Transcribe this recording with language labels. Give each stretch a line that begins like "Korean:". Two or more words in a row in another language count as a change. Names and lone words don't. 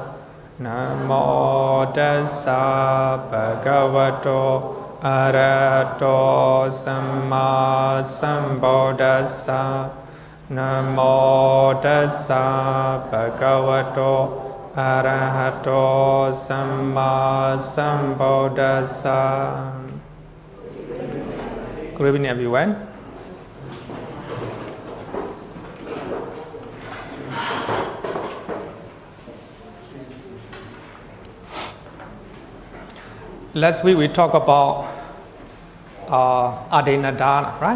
Pali: Namo tassa bhagavato arahato samma sambuddhassa. Namo tassa bhagavato arahato samma sambuddhassa.
English: Good evening, everyone. Last week we talked about adinadana, right?